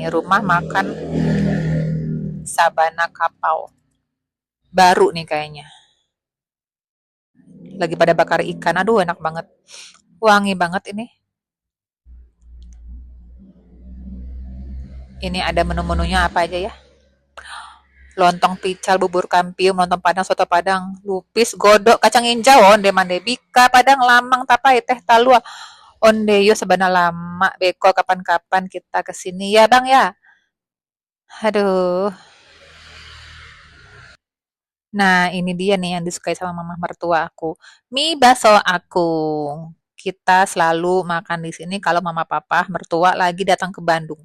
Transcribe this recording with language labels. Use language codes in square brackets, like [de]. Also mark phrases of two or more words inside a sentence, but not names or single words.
[id] Rumah makan Sabana Kapau. Baru nih kayaknya. Lagi pada bakar ikan. Aduh, enak banget. Wangi banget ini. Ini ada menu-menunya apa aja ya? Lontong pical, bubur kampiun, lontong padang, soto padang, lupis, godok, kacang hijau, onde mande bika, padang, lamang, tapai, teh talua, [min] onde yo sebana lama, [id] beko kapan-kapan kita kesini ya bang ya. Aduh. Nah, ini dia nih yang disukai sama mama mertua aku. Mie baso akung. Kita selalu makan di sini kalau mama papa mertua lagi datang ke Bandung.